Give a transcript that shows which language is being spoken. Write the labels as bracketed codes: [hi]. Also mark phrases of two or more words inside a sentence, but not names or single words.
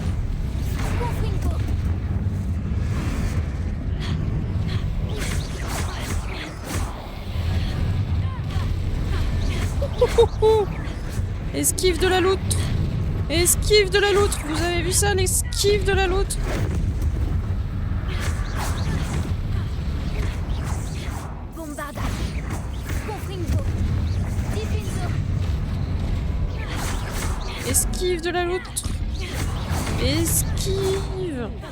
[fr] Confringo! Esquive de la loutre! Esquive de la loutre! Vous avez vu ça, l'esquive de la loutre? Bombarda! Confringo! Dipingo! Esquive de la loutre! Esquive!